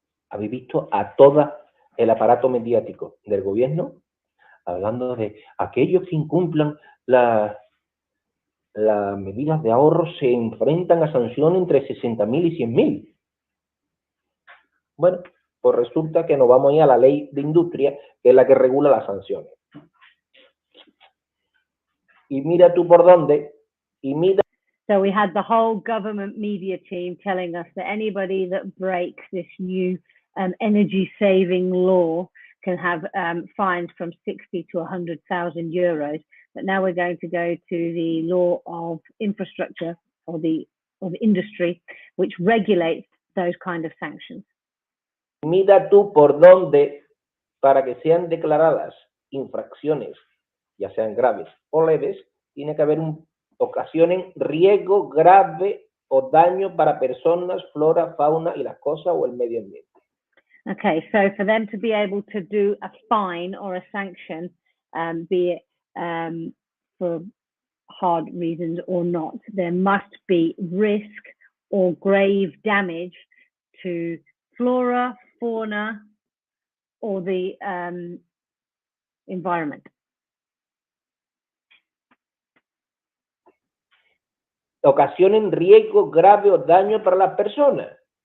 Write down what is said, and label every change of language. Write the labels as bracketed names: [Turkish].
[Spanish] Habéis visto a todo el aparato mediático del gobierno hablando de aquellos que incumplan las medidas de ahorro se enfrentan a sanciones entre 60.000 y 100.000. Bueno, pues resulta que nos vamos a ir a la ley de industria, que es la que regula las sanciones. Y mira tú por dónde, y mira. [English] So we had the whole government media team telling us that anybody that breaks this new energy-saving law can have fines from 60 to 100,000 euros. But now we're going to go to the law of infrastructure, or of industry, which regulates those kind of sanctions. [Spanish] Mira tú por dónde, para que sean declaradas infracciones, ya sean graves o leves, tiene que haber ocasionen riesgo grave o daño para personas, flora, fauna y las cosas o el medio ambiente. [English] Okay, so for them to be able to do a fine or a sanction, be it for hard reasons or not, there must be risk or grave damage to flora, fauna, or the environment. [Spanish] ocasionen riesgo grave o daño para las personas.